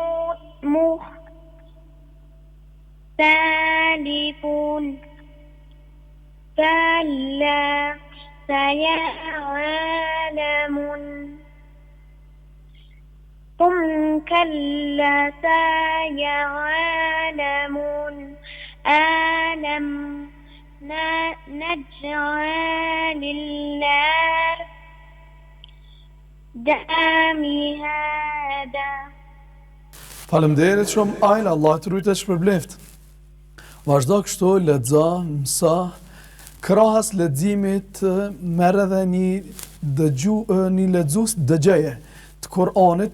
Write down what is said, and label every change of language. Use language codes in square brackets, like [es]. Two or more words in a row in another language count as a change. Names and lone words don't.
[ar] مختلفون كلا سيعلمون ثم كلا سيعلمون ألم نجعل الأرض Damihada. [sq] Faleminderit shumë Ajla, Allah të rujtë e shpërbleft. Vazhdo kështu, lexo, mëso, krahas leximit merr edhe një lexues dëgjeje të Kur'anit.